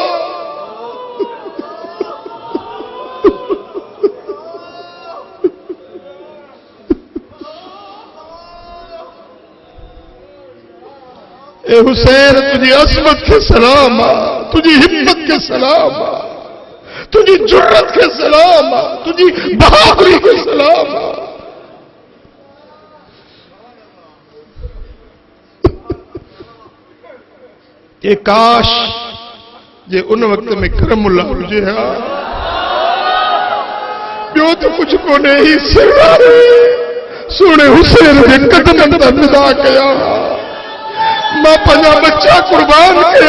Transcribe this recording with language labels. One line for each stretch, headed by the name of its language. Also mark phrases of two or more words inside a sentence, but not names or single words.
Sindhi: ए हुसैन तुझी असमत के सलाम आ, तुझी हिम्मत के सलाम आ, तुझी जुर्रत के सलाम आ, तुझी बहादुरी के सलाम आ। ये काश जे उन वक्त में करमुल्ला हुजे हा। ॿियो तो कुछ कोने ही सिवाय सोने हुसैन जे कदमनि तां निदा कया। मां पंहिंजा बच्चा कुर्बान कया।